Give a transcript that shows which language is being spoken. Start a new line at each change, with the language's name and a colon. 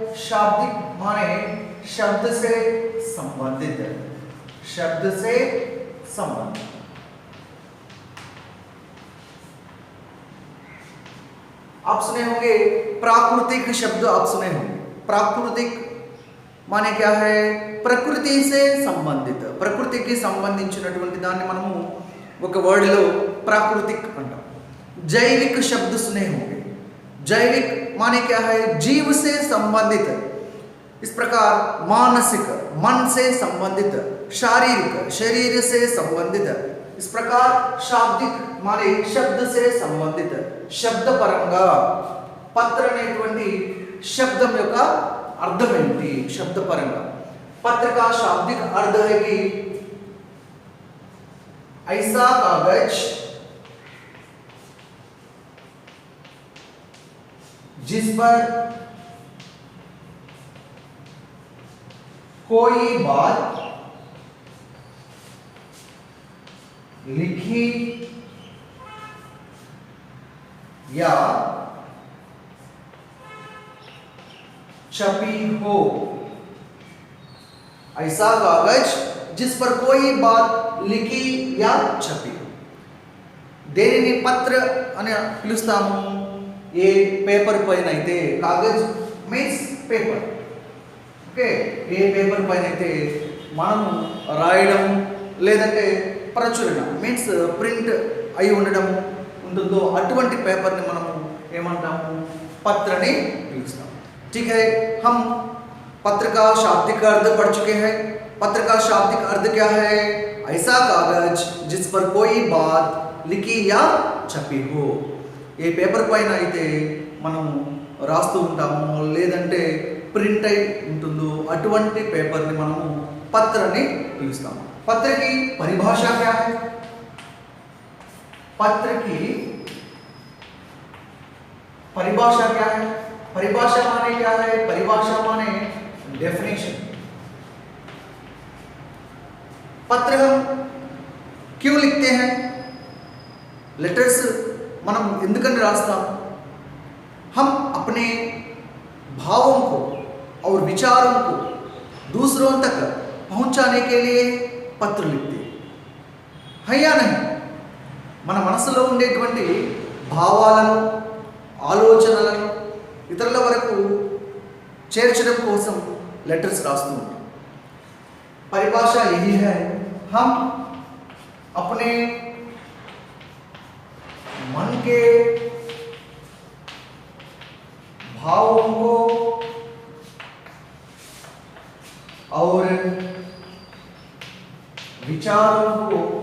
Hindi: शाब्दिक माने शब्द से संबंधित, शब्द से संबंधित। आप सुने होंगे प्राकृतिक शब्द, आप सुने होंगे। प्राकृतिक माने क्या है? प्रकृति से संबंधित,
Telugu: ప్రకృతికి సంబంధించినటువంటి దాన్ని మనము ఒక వర్డ్ లో प्राकृतिक అంటాం।
Hindi: जैविक शब्द सुने होंगे। जैविक माने क्या है? जीव से संबंधित। इस प्रकार मानसिक, मन से संबंधित, शारीरिक, शरीर से संबंधित। इस प्रकार शाब्दिक माने शब्द से संबंधित।
Telugu: शब्द పరంగా పత్ర అనేటువంటి శబ్దం యొక్క అర్థం ఏంటి? శబ్ద పరంగా
Hindi: पत्र का शाब्दिक अर्थ है कि ऐसा कागज जिस पर कोई बात लिखी या छपी हो। ऐसा कागज जिस पर कोई बात लिखी या छपी हो।
Telugu: దేనిని పత్ర అని పిలుస్తాము? ఏ పేపర్ పైన అయితే, కాగజ్ మీన్స్ పేపర్, ఓకే, ఏ పేపర్ పైన అయితే మనము రాయడం లేదంటే ప్రచురణ మీన్స్ ప్రింట్ అయి ఉండడం ఉంటుందో అటువంటి పేపర్ని మనము ఏమంటాము? పత్రని పిలుస్తాము।
Hindi: ठीक है, हम पत्र का शाब्दिक अर्थ पढ़ चुके हैं। पत्र का शाब्दिक अर्थ क्या है? ऐसा कागज जिस पर कोई बात लिखी या छपी हो।
Telugu: ఏ పేపర్ పైన అయితే మనము రాస్తూ ఉంటామో లేదంటే ప్రింట్ అయి ఉంటుందో అటువంటి పేపర్ని మనము పత్రని పిలుస్తాము।
Hindi: पत्र की परिभाषा क्या है? पत्र की परिभाषा क्या है? परिभाषा माने क्या है? परिभाषा माने डेफिनेशन। पत्र हम क्यों लिखते हैं?
Telugu: लेटर्स మనం ఎందుకని రాస్తాం?
Hindi: हम अपने भावों को और विचारों को दूसरों तक पहुंचाने के लिए पत्र लिखते हैं या नहीं?
Telugu: మన మనసులో ఉండేటువంటి భావాలను, ఆలోచనలను ఇతరుల వరకు చేర్చడం కోసం लेटर्स रास्तू हैं।
Hindi: परिभाषा यही है, हम अपने मन के भावों को और विचारों को